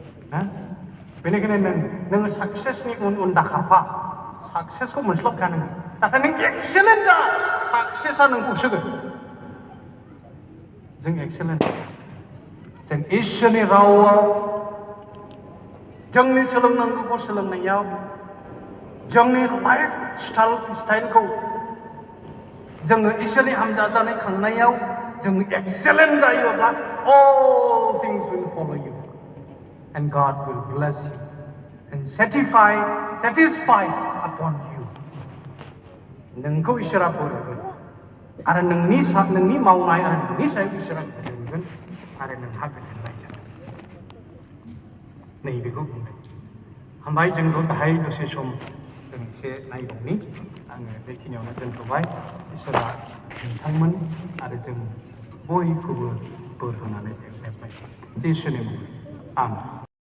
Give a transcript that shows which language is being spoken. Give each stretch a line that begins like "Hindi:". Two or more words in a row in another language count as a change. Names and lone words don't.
Bodo: बेनिखायनो नोङो साक्सेसनि उन दाखारफा साक्सेसखौ मोनस्लाबखाया नोङो नाथाय नों एक्सेलेन्ट जा साक्सेसआ नोंखौ होसोगोन जों एक्सेलेन्ट जों इसोरनि रावाव जोंनि सोलोंनांगौखौ सोलोंनायाव जोंनि
English: life style
Bodo: जोङो इसोरनि हामजा जानाय खांनायाव जों एक्सेलेन्ट जायोब्ला
English: all things will follow you and God will bless you and satisfy upon you
Bodo: नोंखौ इसोरा बोर होगोन आरो नोंनि मावनाय आरो नोंनि सायाव इसोरा गोजोनगोन आरो नोंहा गोजोननाय जागोन नैबेखौ बुंदों ओमफ्राय जोंखौ दाहाय दसे सम जों एसे नायबावनि आङो बेखिनियावनो दोनथ'बाय इसोरा नोंथांमोन आरो जों बयखौबो बोर होनानै देरबाय जेसुनि मुङै आमेन